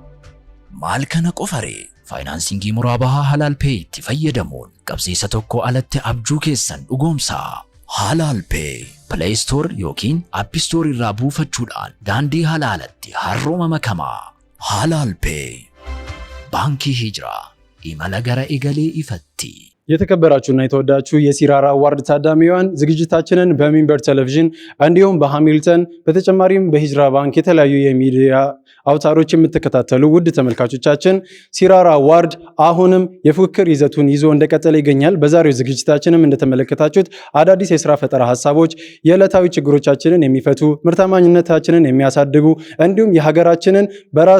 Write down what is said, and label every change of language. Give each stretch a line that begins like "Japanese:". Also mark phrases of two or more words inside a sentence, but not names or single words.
Oromo: Maal kana qofaree faayinaansiingii muraabahaa Halaal Pay itti fayyadamuun qabsiisa tokko alatti abjuu keessan dhugoomsaa. Halaal Pay Play Store yookiin App Store irraa buufachuudhaan daandii halaalatti harrooma makamaa. Halaal Pay Baankii Hijiraa imala gara egalee ifatti.
Amharic: የተከበራችሁና የተወዳችሁ የሲራራ አዋርድ ታዳሚያን ዝግጅታችንን በሚንበር ቴሌቪዥን እንዲሁም በሃሚልተን በተጨማሪም በሂጅራ ባንክ የተለያዩ የሚዲያ አውታሮች የምትከታተሉ ውድ ተመልካቾቻችን ሲራራ አዋርድ አሁንም የፉክክር ይዘቱን ይዞ እንደቀጠለ ይገኛል። በዛሬው ዝግጅታችንም እንደተመለከታችሁት አዳዲስ የሥራ ፈጠራ ሐሳቦች የዕለታዊ ችግሮቻችንን የሚፈቱ ምርታማኝነታችንን የሚያሳድጉ እንዲሁም የሀገራችንን በራስ